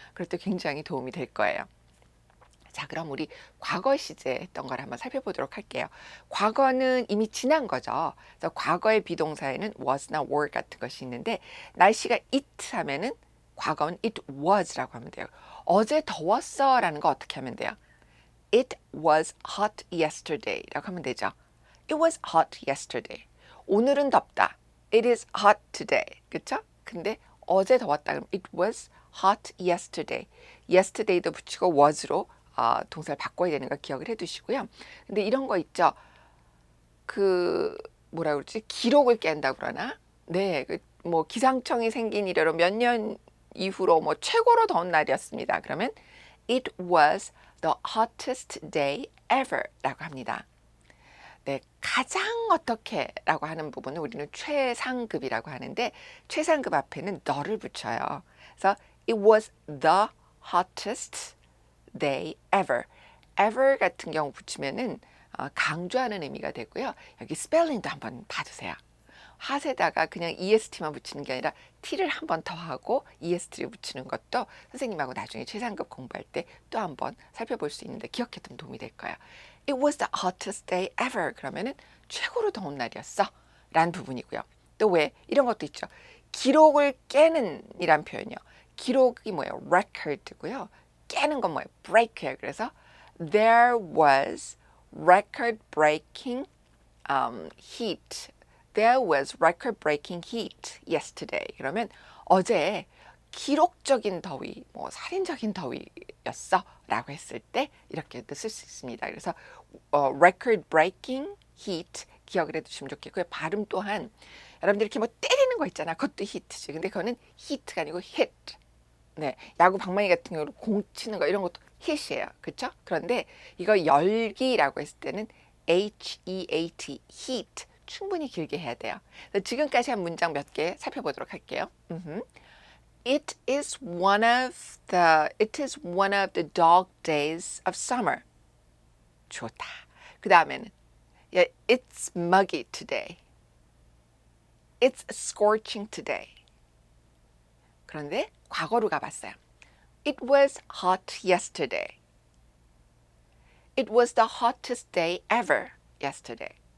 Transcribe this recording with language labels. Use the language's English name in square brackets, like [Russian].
[Korean] 그럴 때 굉장히 도움이 될 거예요. 자, 그럼 우리 과거 시제 했던 걸 한번 살펴보도록 할게요. 과거는 이미 지난 거죠. 그래서 과거의 비동사에는 was나 were 같은 것이 있는데 날씨가 it 하면은 과거는 [English] it was [Korean] 라고 하면 돼요. 어제 더웠어 라는 거 어떻게 하면 돼요? [English] It was hot yesterday [Korean] 라고 하면 되죠. [English] It was hot yesterday. [Korean] 오늘은 덥다. [English] It is hot today. [Korean] 그쵸? 근데 어제 더웠다. 그럼 [English] it was hot yesterday. [Korean] yesterday도 붙이고 was로 동사를 바꿔야 되는 거 기억을 해 두시고요. 근데 이런 거 있죠. 그 뭐라 그러지? 기록을 깬다 그러나? 네. 뭐 기상청이 생긴 이래로 몇 년 이후로 뭐 최고로 더운 날이었습니다. 그러면 [English] it was the hottest day ever [Korean] 라고 합니다. 네, 가장 어떻게 라고 하는 부분은 우리는 최상급이라고 하는데 최상급 앞에는 the를 붙여요. [English] 그래서 it was the hottest day ever. [Korean] ever 같은 경우 붙이면은 강조하는 의미가 되고요. 여기 스펠링도 한번 봐주세요. 핫에다가 그냥 est만 붙이는 게 아니라 t를 한 번 더 하고 est를 붙이는 것도 선생님하고 나중에 최상급 공부할 때 또 한 번 살펴볼 수 있는데 기억해두면 도움이 될 거예요. [English] It was the hottest day ever. [Korean] 그러면은 최고로 더운 날이었어 라는 부분이고요. 또 왜 이런 것도 있죠. 기록을 깨는 이란 표현이요. 기록이 뭐예요? record고요. 깨는 건 뭐예요? break예요. 그래서 [English] there was record-breaking heat. There was record-breaking heat yesterday. [Korean] 그러면 어제 기록적인 더위, 뭐 살인적인 더위였어 라고 했을 때 이렇게도 쓸 수 있습니다. 그래서 record-breaking heat 기억을 해두시면 좋겠고요. 발음 또한 여러분들 이렇게 뭐 때리는 거 있잖아. 그것도 히트지. 근데 그거는 히트가 아니고 hit. 네, 야구 방망이 같은 경우로 공 치는 거 이런 것도 hit이에요. 그렇죠? 그런데 이거 열기라고 했을 때는 heat, heat 충분히 길게 해야 돼요. 그래서 지금까지 한 문장 몇 개 살펴보도록 할게요. [English] It is one of the dog days of summer. [Korean] 좋다. 그 다음에는 [English] yeah, it's muggy today. It's scorching today. [Korean] 그런데 과거로 가봤어요. [English] It was hot yesterday. It was the hottest day ever yesterday.